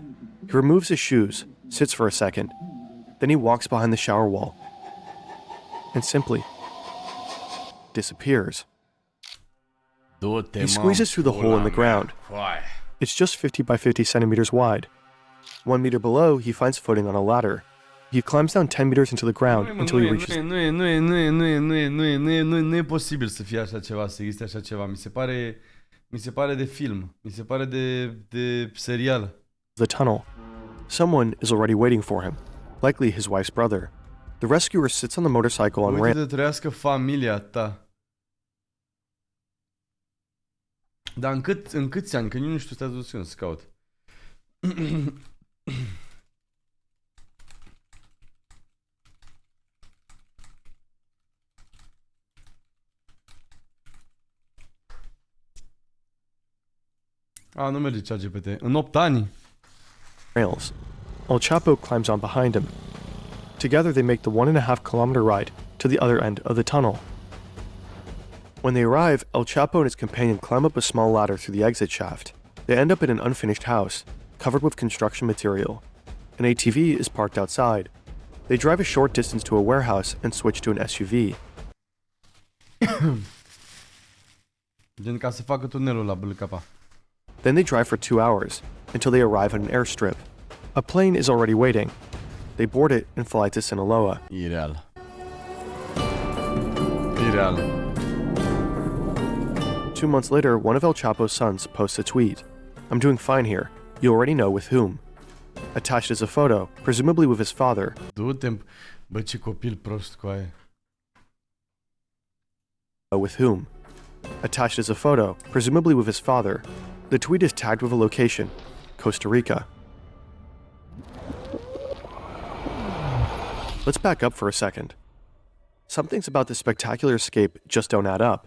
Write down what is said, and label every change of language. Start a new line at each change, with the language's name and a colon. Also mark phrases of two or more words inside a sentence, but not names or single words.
English: He removes his shoes, sits for a second. Then he walks behind the shower wall and simply disappears.
Romanian: Du-te,
English: He squeezes through the hole in the ground.
Romanian: Foai.
English: It's just 50 by 50 centimeters wide. 1 meter below, he finds footing on a ladder. He climbs down 10 meters into the ground until he reaches
Romanian: Nu e posibil să fie așa ceva, să existe așa ceva. Mi se pare de film. Mi se pare de serial.
English: the tunnel. Someone is already waiting for him, likely his wife's brother. The rescuer sits on the motorcycle on
Romanian: Uite
English: ramp.
Romanian: de trăiască familia ta. Dar în câți ani? Că nici nu știu, stai să caut. A, nu merge ChatGPT. În 8 ani?
English: Rails. El Chapo climbs on behind him. Together they make the 1.5 kilometer ride to the other end of the tunnel. When they arrive, El Chapo and his companion climb up a small ladder through the exit shaft. They end up in an unfinished house, covered with construction material. An ATV is parked outside. They drive a short distance to a warehouse and switch to an SUV.
Romanian: Gen ca să facă tunelul la Bâlcapa.
English: Then they drive for 2 hours, until they arrive at an airstrip. A plane is already waiting. They board it and fly to Sinaloa.
Romanian: Ireal. Ireal.
English: 2 months later, one of El Chapo's sons posts a tweet. "I'm doing fine here. You already know with whom." Attached is a photo, presumably with his father.
Romanian: Du-te, bă, ce copil prost cu aia.
English: With whom? Attached is a photo, presumably with his father. The tweet is tagged with a location, Costa Rica. Let's back up for a second. Some things about this spectacular escape just don't add up.